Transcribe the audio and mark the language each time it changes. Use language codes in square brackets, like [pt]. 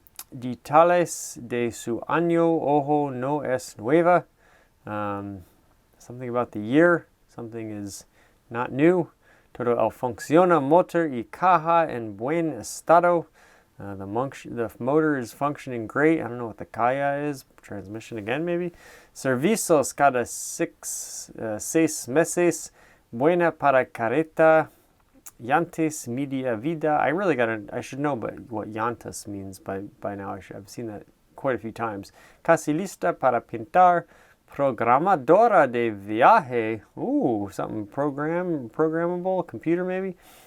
[es] Detalles de su año, ojo no es nueva. [en] Something about the year. Something is not new. [es] Todo el funciona motor y caja en buen estado. [en] The motor is functioning great. I don't know what the caja is. Transmission again, maybe. [es] Servicios cada seis meses. Buena para carreta. Llantas media vida. [en] I should know what llantas means by now. I've seen that quite a few times. [es] Casi lista para pintar. Programadora de viaje. [en] Ooh, something programmable, computer maybe.